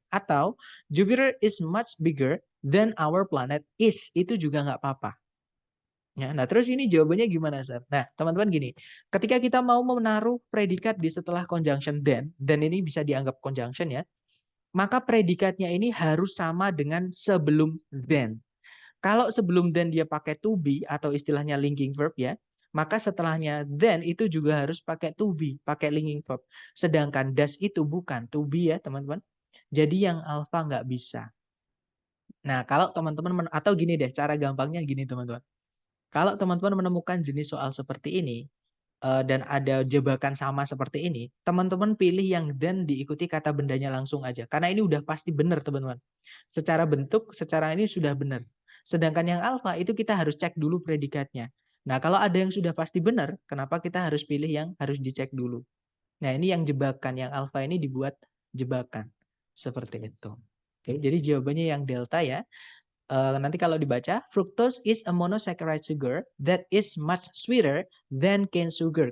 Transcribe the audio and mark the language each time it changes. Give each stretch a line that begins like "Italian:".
English: Atau Jupiter is much bigger than our planet is.
Indonesian: Itu juga nggak apa-apa. Ya, nah terus ini jawabannya gimana, Sir? Nah, teman-teman gini, ketika kita mau menaruh predikat di setelah conjunction then ini bisa dianggap conjunction ya, maka predikatnya ini harus sama dengan sebelum then. Kalau sebelum then dia pakai to be atau istilahnya linking verb ya, maka setelahnya then itu juga harus pakai to be, pakai linking verb. Sedangkan does itu bukan to be ya, teman-teman. Jadi yang alpha nggak bisa. Nah, kalau teman-teman atau gini deh, cara gampangnya gini, teman-teman. Kalau teman-teman menemukan jenis soal seperti ini, dan ada jebakan sama seperti ini, teman-teman pilih yang then diikuti kata bendanya langsung aja. Karena ini udah pasti benar, teman-teman. Secara bentuk, secara ini sudah benar. Sedangkan yang alfa itu kita harus cek dulu predikatnya. Nah, kalau ada yang sudah pasti benar, kenapa kita harus pilih yang harus dicek dulu? Nah, ini yang jebakan, yang alfa ini dibuat jebakan. Seperti itu. Oke, jadi jawabannya yang delta ya. Nanti kalau dibaca,
English: fructose is a monosaccharide sugar that is much sweeter than cane sugar.